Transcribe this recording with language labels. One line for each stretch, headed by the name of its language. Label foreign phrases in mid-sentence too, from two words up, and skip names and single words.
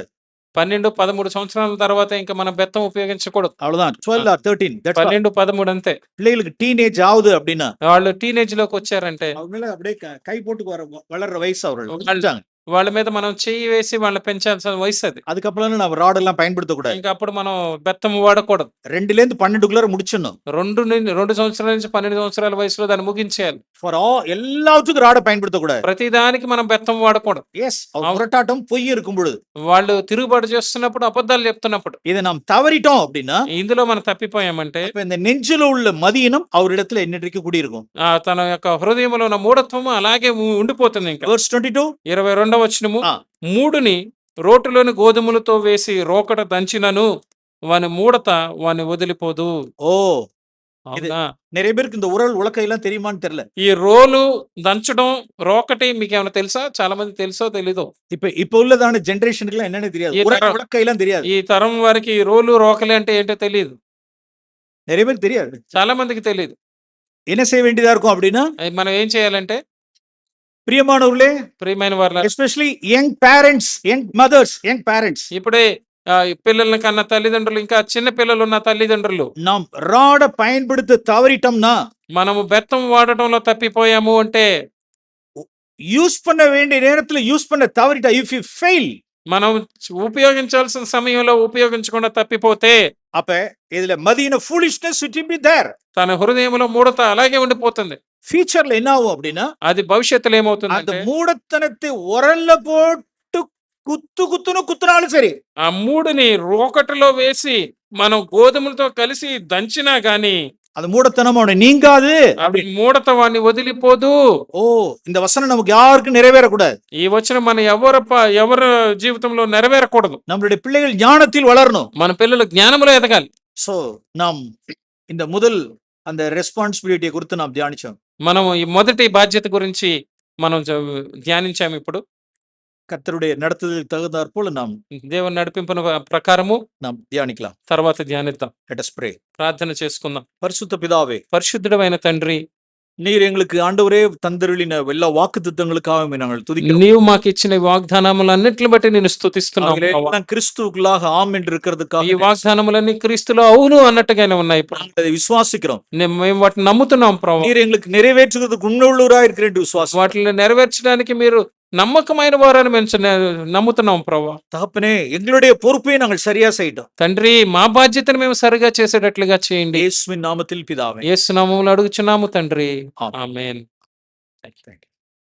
Telugu: 12, 13 సంవత్సరాల తర్వాత ఇంకా మనం బెత్తం ఉపయోగించకూడదు.
English: அவ்வளவுதான். 12 or 13. That's all.
Telugu: 12, 13 అంతే.
Tamil: பிள்ளைகளுக்கு டீனேஜ் ஆகுது அப்படின்னா,
Telugu: వాళ్ళు టీనేజ్ లోకి వచ్చారంటే,
Tamil: அவங்க மேல அப்படியே கை போட்டு வளர்ற வயசு அவர்கள்.
Telugu: వాళ్ళ మీద మనం చెయ్యి వేసి వాళ్ళని పెంచాల్సిన వయసు అది.
Tamil: அதுக்கப்புறம் நம்ம ராட் எல்லாம் பயன்படுத்த கூடாது.
Telugu: ఇంకా అప్పుడు మనం బెత్తం వాడకూడదు.
Tamil: 2 ல இருந்து 12க்குள்ள முடிச்சிடணும்.
Telugu: 2 సంవత్సరాల నుంచి 12 సంవత్సరాల వయసులో దాన్ని ముగించేయాలి.
Tamil: ఫర్ எல்லாத்துக்கும் ராட பயன்படுத்த கூடாது.
Telugu: ప్రతిదానికి మనం బెత్తం వాడకూడదు.
Tamil: எஸ், முரட்டாட்டம் பொய் இருக்கும் பொழுது,
Telugu: వాళ్ళు తిరుగుబాటు చేస్తున్నప్పుడు, అబద్ధాలు చెప్తున్నప్పుడు,
Tamil: இதை நாம் தவறிட்டோம் அப்படின்னா,
Telugu: ఇందులో మనం తప్పిపోయామంటే,
Tamil: இந்த நெஞ்சில உள்ள மதியினம் அவரிடத்துல என்னைக்கு குடியிருக்கும்.
Telugu: తన యొక్క హృదయంలో ఉన్న మూఢత్వము అలాగే ఉండిపోతుంది. ఇంకా
English: verse 22
Telugu: 22వ వచనము, మూడుని రోటులోని గోధుమలతో వేసి రోకట దంచినను వాని మూడత వాని వదిలిపోదు. అవునా?
Tamil: நிறைய பேருக்கு இந்த உரல் உலக்கை எல்லாம் தெரியுமான்னு தெரியல.
Telugu: ఈ రోలు దంచడం, రోకటి మీకు ఏమైనా తెలుసా? చాలా మంది తెలుసో తెలీదో.
Tamil: இப்ப உள்ளதான ஜெனரேஷனுக்கு எல்லாம் என்னன்னு தெரியாது. உலக்கை எல்லாம் தெரியாது.
Telugu: ఈ తరం వారికి ఈ రోలు రోకలి అంటే ఏంటో తెలియదు.
Tamil: நிறைய பேருக்கு தெரியாது.
Telugu: చాలా మందికి తెలీదు.
Tamil: என்ன செய்ய வேண்டியதா இருக்கும் அப்படின்னா,
Telugu: మనం ఏం చేయాలంటే
Tamil: பிரியமானவர்களே,
Telugu: ప్రియమైన వారలారా,
English: especially young parents, young mothers, young parents,
Telugu: ఇప్పుడే పిల్లల్ని కన్న తల్లిదండ్రులు, ఇంకా చిన్న పిల్లలున్న తల్లిదండ్రులు,
Tamil: நாம் ராட பயன்படுத்த தவறிட்டோம்னா,
Telugu: మనము బెత్తం వాడటంలో తప్పిపోయాము అంటే,
Tamil: யூஸ் பண்ண வேண்டிய நேரத்துல யூஸ் பண்ண தவறிட்டா,
English: if you fail,
Telugu: మనం ఉపయోగించాల్సిన సమయంలో ఉపయోగించకుండా తప్పిపోతే,
Tamil: அப்ப இதுல மதியின
English: foolishness it will be there.
Telugu: తన హృదయంలో మూఢత అలాగే ఉండిపోతుంది.
Tamil: ஃபியூச்சர்ல என்ன ஆகும் அப்படின்னா,
Telugu: అది భవిష్యత్తులో
Tamil: அந்த
Telugu: ఏమవుతుందంటే,
Tamil: மூடத்தனத்தை உரல்ல போட்டு குத்துனாலும் சரி,
Telugu: ఆ మూడుని రోకటిలో వేసి మనం గోధుమలతో కలిసి దంచినా గాని
Tamil: அந்த மூடத்தனம் அவனை நீங்காது.
Telugu: అవి మూఢత వాడిని వదిలిపోదు.
Tamil: ஓ, இந்த வசனம் நமக்கு யாருக்கும் நிறைவேறக்கூடாது.
Telugu: ఈ వచనం మన ఎవరి జీవితంలో నెరవేరకూడదు.
Tamil: நம்மளுடைய பிள்ளைகள் ஞானத்தில் வளரணும்.
Telugu: మన పిల్లలు జ్ఞానంలో ఎదగాలి.
Tamil: சோ நாம் இந்த முதல் அந்த ரெஸ்பான்சிபிலிட்டியை குறித்து நாம் தியானிச்சோம்.
Telugu: మనం ఈ మొదటి బాధ్యత గురించి మనం ధ్యానించాము. ఇప్పుడు
Tamil: கர்த்தருடைய நடத்துதலுக்கு தகுந்தாற்போல நாம்
Telugu: దేవుని నడిపింపున ప్రకారము
Tamil: நாம் தியானிக்கலாம்.
Telugu: తర్వాత ధ్యానిద్దాం.
English: Let us pray.
Telugu: ప్రార్థన చేసుకుందాం.
Tamil: பரிசுத்த பிதாவே,
Telugu: పరిశుద్ధుడైన తండ్రి,
Tamil: நீர் எங்களுக்கு ஆண்டவரே தந்தருளின எல்லா வாக்குத்தத்தங்களுக்காக நாங்கள் துதிக்கிறோம்.
Telugu: నీవు మాకు ఇచ్చిన ఈ వాగ్దానములన్నిటిని బట్టి నేను స్తుతిస్తున్నాను.
Tamil: அவைகளெல்லாம் கிறிஸ்துவுக்குள்ளாக ஆம் என்று இருக்கிறதுக்காக
Telugu: ఈ వాగ్దానములన్నీ క్రీస్తులో అవును అన్నట్టుగానే ఉన్నాయి.
Tamil: நாங்கள் அதை விசுவாசிக்கிறோம்.
Telugu: మేము వాటిని నమ్ముతున్నాం ప్రభు.
Tamil: நீர் எங்களுக்கு நிறைவேற்றுவதற்கு உண்மையுள்ளவராய் இருக்கிறேன் என்று விசுவாசம்.
Telugu: వాటిని నెరవేర్చడానికి మీరు నమ్మకమైన వారని మేము నమ్ముతున్నాం ప్రభు.
Tamil: தகப்பனே, எங்களுடைய பொறுப்பை நாங்கள் சரியா செய்யட்டோம்.
Telugu: తండ్రి, మా బాధ్యతను మేము సరిగా చేసేటట్లుగా చేయండి.
Tamil: இயேசுவின் நாமத்தில் பிதாவே.
Telugu: యేసు నామములో అడుగుచున్నాము తండ్రి. ఆమేన్. ఆమేన్.
English: Thank you.